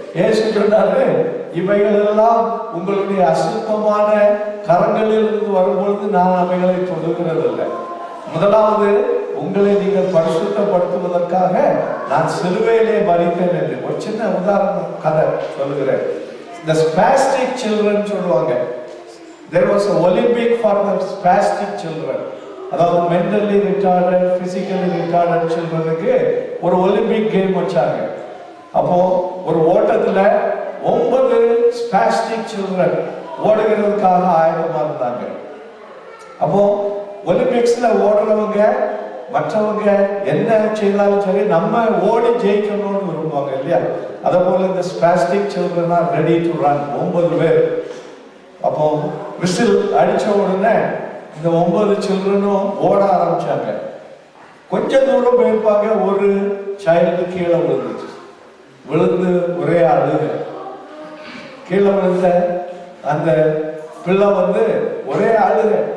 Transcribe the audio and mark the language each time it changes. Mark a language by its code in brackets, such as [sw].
[ta] இயேசு சொன்னாரு, இவைகள் எல்லாம் உங்களுடைய அசுத்தமான கரங்களில் இருந்து வரும்பொழுது நான் அவைகளை தொடுகிறது இல்லை. முதலாவது உங்களை நீங்கள் பரிசுத்தப்படுத்துவதற்காக நான் சிலுவையிலே மரித்தேன் என்று. ஒரு சின்ன உதாரணம் கதை சொல்லுகிறேன். இந்த spastic children சொல்லுவாங்க. [en] There was an Olympic for the spastic children. [ta] அதாவது [en] mentally retarded, physically retarded [ta] childrenக்கு ஒரு ஒலிம்பிக் கேம் வச்சாங்க. அப்போ ஒரு ஓட்டத்துல 9 spastic children ஓடுகிறதுக்காக ஆயத்தமா இருந்தாங்க. அப்போ ஒலிம்பிக்ஸ்ல ஓடுறவங்க மற்றவங்க என்ன செய்தாலும் சரி நம்ம ஓடி ஜெயிக்கணும்னு விரும்புவாங்க இல்லையா? அதே போல இந்த [en] spastic children are ready to run. [ta] 9 பேர். அப்போ விசில் அடிச்ச உடனே இந்த 9 சில்ட்ரனும் ஓட ஆரம்பிச்சாங்க. கொஞ்ச தூரம் போயிருப்பாங்க, ஒரு சைல்டு கீழே விழுந்துச்சு. விழுந்து ஒரே அழுக. கீழே விழுந்த அந்த பிள்ளை வந்து ஒரே அழுக.